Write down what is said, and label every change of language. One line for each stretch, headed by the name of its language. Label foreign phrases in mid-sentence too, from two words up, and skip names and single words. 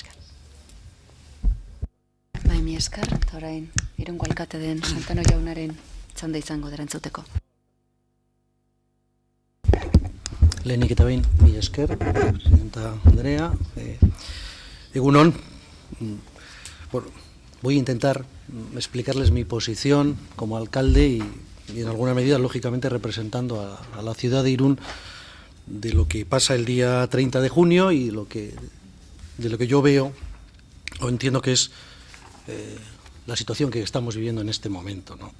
Basque: Mila esker. Mi esker, eta orain, Irungo alkate den Santano jaunaren txanda izango dara entzuteko. Lehenik eta behin, mi esker, presidenta Andrea. Egunon, bueno,
Spanish: voy a intentar explicarles mi posición como alcalde y en alguna medida, lógicamente, representando a la ciudad de Irún de lo que pasa el día 30 de junio y de lo que yo veo o entiendo que es la situación que estamos viviendo en este momento, ¿no?